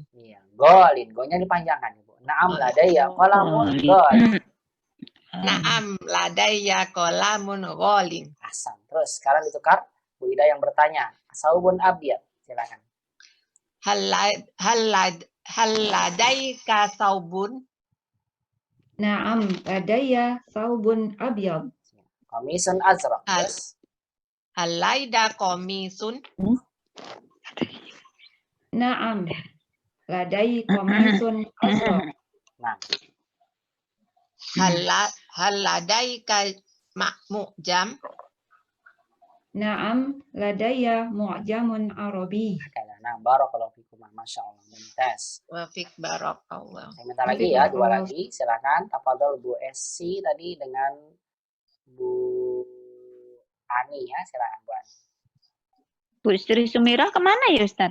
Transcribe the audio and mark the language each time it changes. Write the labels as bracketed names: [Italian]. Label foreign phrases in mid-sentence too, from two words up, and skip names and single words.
[Indonesian] Iya, golin. Go-nya dipanjangkan, Ibu. [Arabic] نعم لديّ قلمٌ غالٍ. نعم، لديّ قلمٌ غالٍ. [Indonesian] Hasan. Terus, sekarang ditukar. Bu Ida yang bertanya. [Arabic] ثوبٌ أبيض. [Indonesian] Silakan. [Arabic] هل لديك ثوبٌ? نعم، لديّ ثوبٌ أبيض. قميصٌ أزرق. [Indonesian] Terus, [Arabic] هل لديك قميصٌ? نعم، لديّ قميصٌ أزرق. [Indonesian] nah, [Arabic] هل لديك معجم? نعم، لديّ معجمٌ عربي. [Indonesian] nah, [Arabic] بارك الله فيكم. ما شاء الله. [Indonesian] Mumtaz. [Arabic] وفيك بارك الله. [Indonesian] Saya minta lagi ya, 2 lagi. Silakan. Tafadhol Bu Esi tadi dengan Bu Ani ya. Silakan Bu Ani. Bu Sri Sumira kemana ya Ustaz?